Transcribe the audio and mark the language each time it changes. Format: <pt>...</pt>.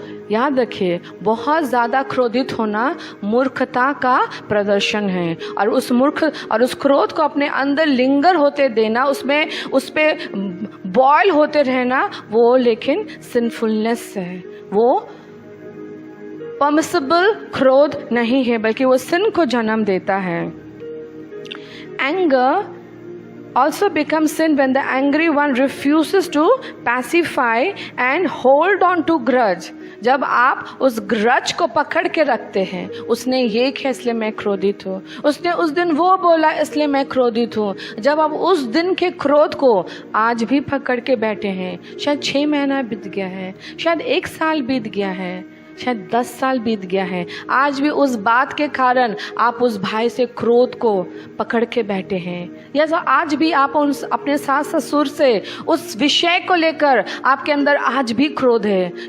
<hi>याद रखिए, बहुत ज़्यादा क्रोधित होना मूर्खता का प्रदर्शन है, और उस क्रोध को अपने अंदर लिंगर होते देना, उस पे बॉयल होते रहना, वो लेकिन सिंफुलनेस है, वो परमिसिबल क्रोध नहीं है, बल्कि वो सिन को जन्म देता है.</hi> <en>Anger also becomes sin when the angry one refuses to pacify and hold on to grudge.</en> <hi>जब आप उस ग्रज को पकड़ के रखते हैं, उसने ये किया इसलिए मैं क्रोधित हूँ, उसने उस दिन वो बोला इसलिए मैं क्रोधित हूँ, जब आप उस दिन के क्रोध को आज भी पकड़ के बैठे हैं, शायद 6 महीना बीत गया है, शायद 1 साल बीत गया है, शायद 10 साल बीत गया है, आज भी उस बात के कारण आप उस भाई से क्रोध को पकड़ के बैठे हैं, या तो आज भी आप अपने सास ससुर से उस विषय को लेकर आपके अंदर आज भी क्रोध है.</hi>